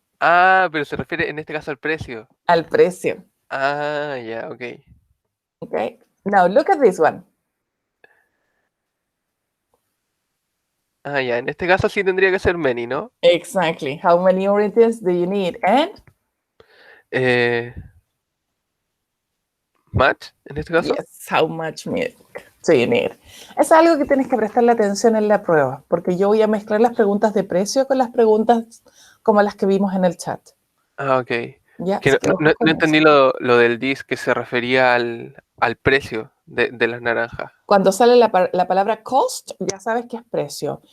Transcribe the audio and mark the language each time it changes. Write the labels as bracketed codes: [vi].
[es] Ah, pero se refiere en este caso al precio. Al precio. Ah, ya, okay. [en] Okay. Now look at this one. [es] Ah, ya, en este caso sí tendría que ser many, ¿no? [en] Exactly. How many oranges do you need? And? [es] Much, en este caso. [en] Yes, how much milk do you need? [es] Es algo que tienes que prestarle atención en la prueba, porque yo voy a mezclar las preguntas de precio con las preguntas como las que vimos en el chat. Ah, ok. ¿Ya? Que no entendí lo del dis que se refería al precio de las naranjas. Cuando sale la palabra cost, ya sabes que es precio.